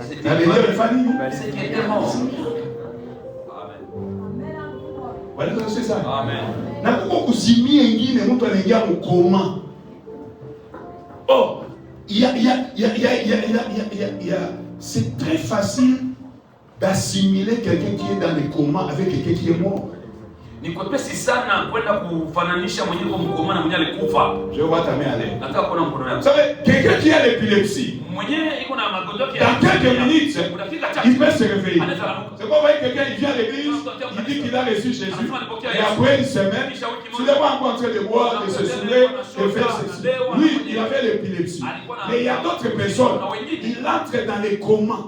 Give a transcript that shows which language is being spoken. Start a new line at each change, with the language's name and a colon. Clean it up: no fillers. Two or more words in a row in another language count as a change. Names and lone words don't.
French: C'est ça. Amen. Oh, c'est très facile d'assimiler quelqu'un qui est dans les comas avec quelqu'un qui est mort.
Swahili: Ni kwepesi sana kwenda kufananisha mwenyewe kwa mkoma na mwenyewe alikufa.
French: Je vois ta main aller.
Swahili: Nataka kuona mkono wako.
French: Vous savez, quelqu'un qui a l'épilepsie,
Swahili: mwenyewe iko na magonjwa yake.
French: Dans quelques minutes, il peut se réveiller. C'est pas vrai que quelqu'un il vient à l'église, il dit qu'il a reçu Jésus, et après une semaine, tu n'es pas encore en train de boire, de se saouler, de faire ceci. Lui, il avait l'épilepsie. Mais il y a d'autres personnes, ils entrent dans les comas.